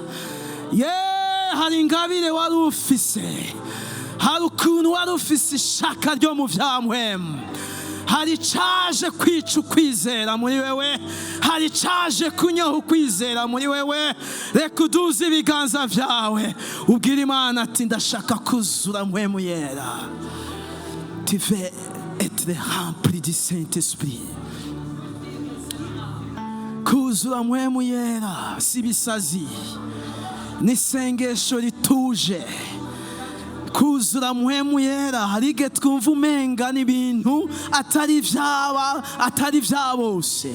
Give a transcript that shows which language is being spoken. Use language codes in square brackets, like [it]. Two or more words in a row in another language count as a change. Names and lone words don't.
[rn] Hari ingabire wari ufise, hari ukuntu wari ufise ishaka ryo mu bya mpwemu. Hari icaje kwica ukwizera muri wewe, hari icaje kunyaha ukwizera muri wewe. Reka uduze ibiganza vyawe ubwira Imana ati ndashaka kuzura mpwemu yera. [fr] Tu veux être rempli du Saint-Esprit. [rn] Kuzura mpwemu yera si bisazi, ni isengesho rituje. Kuzura mpwemu yera hari igihe twumva umenga n'ibintu atari vya bose.